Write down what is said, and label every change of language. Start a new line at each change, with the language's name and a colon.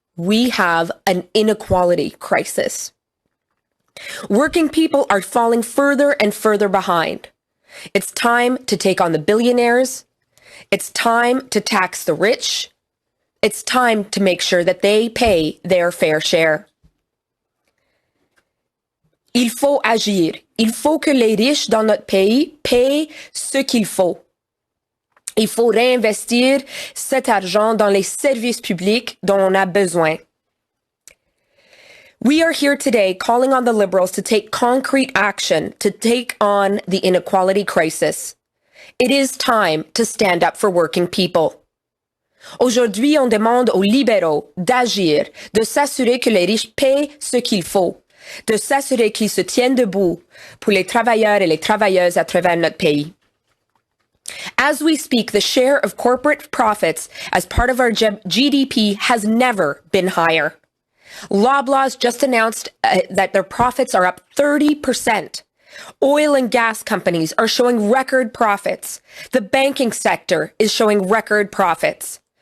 English: We have an inequality crisis. Working people are falling further and further behind. It's time to take on the billionaires. It's time to tax the rich. It's time to make sure that they pay their fair share.
French: Il faut agir. Il faut que les riches dans notre pays paient ce qu'il faut. Il faut réinvestir cet argent dans les services publics dont on a besoin.
English: We are here today calling on the Liberals to take concrete action to take on the inequality crisis. It is time to stand up for working people.
French: Aujourd'hui, on demande aux libéraux d'agir, de s'assurer que les riches paient ce qu'il faut, de s'assurer qu'ils se tiennent debout pour les travailleurs et les travailleuses à travers notre pays.
English: As we speak, the share of corporate profits as part of our GDP has never been higher. Loblaws just announced that their profits are up 30%. Oil and gas companies are showing record profits. The banking sector is showing record profits.